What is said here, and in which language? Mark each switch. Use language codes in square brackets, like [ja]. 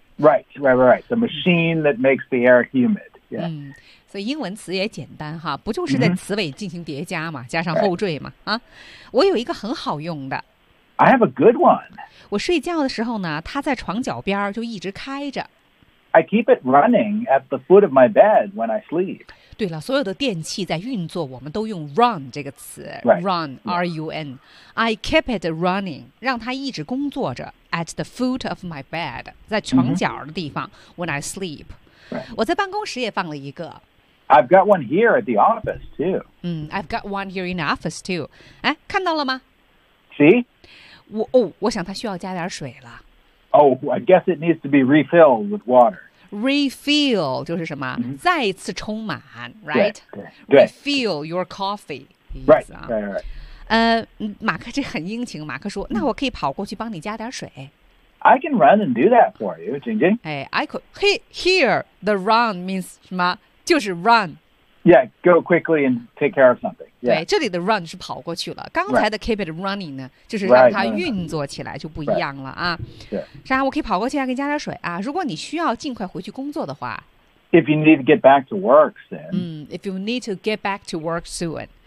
[en] Right, right, right. The machine that makes the air humid. Yeah. [zh] 所以英文词也简单哈，不就是在词尾进行叠加嘛，加上后缀嘛。啊，我有一个很好用的。 [en] I have a good one. [zh] 我睡觉的时候呢，它在床脚边就一直开着。 [en] I keep it running at the foot of my bed when I sleep. [zh] 对了，所有的电器在运作，我们都用 run 这个词。 [en] Right. Run, R-U-N. I keep it running, [zh] 让它一直工作着 [en] at the foot of my bed, [zh] 在床脚的地方 [en] when I sleep. Right. [zh] 我在办公室也放了一个。 [en] I've got one here at the office too. I've got one here in the office too. [zh] 哎，看到了吗？ [en] See? [zh] 我想它需要加点水了。 [en] Oh, I guess it needs to be refilled with water. [zh] Refill 就是什么？Mm-hmm. 再一次充满 ，right? 对。 [en] Refill your coffee. Right, right. [zh] 马克这很殷勤。马克说：“那我可以跑过去帮你加点水。” [en] I can run and do that for you, 晶晶。哎 ，I could. Here, the run means [zh] 什么？就是 [en] run. Yeah, go quickly and take care of something. Yeah. [zh] 对，这里的 run 是跑过去了。刚才的 [en] keep it running [zh] 呢，就是让它运作起来就不一样了啊。对。是啊，我可以跑过去啊，给你加点水啊。如果你需要尽快回去工作的话。 [en] If you need to get back to work soon. If you need to get back to work soon.